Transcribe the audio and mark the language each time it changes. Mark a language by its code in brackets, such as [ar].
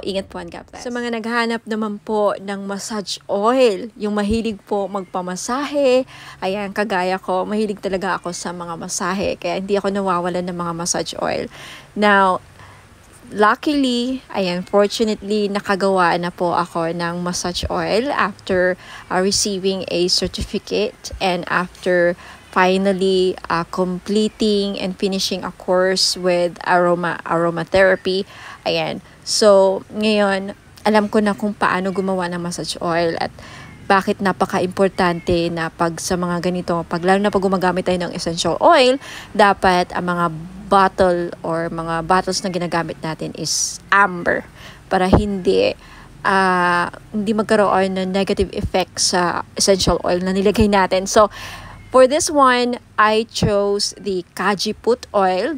[tl] Ingat po, [en] God bless. [tl] Sa mga naghahanap naman po ng massage oil, yung mahilig po magpamasahe, ayan, kagaya ko, mahilig talaga ako sa mga masahe, kaya hindi ako nawawalan ng mga massage oil. [en] Now, luckily, [tl] ayan, [en] fortunately, [tl] nakagawa na po ako ng [en] massage oil after receiving a certificate and after finally completing and finishing a course with aromatherapy. [tl] Ayan. [en] So, [tl] ngayon, alam ko na kung paano gumawa ng massage oil at bakit napaka-importante na pag sa mga ganito, lalo na pag gumagamit tayo ng essential oil, dapat ang mga bottle or mga bottles na ginagamit natin is amber para hindi magkaroon ng negative effect sa essential oil na nilagay natin. So, [en] For this one, I chose the Kajiput oil.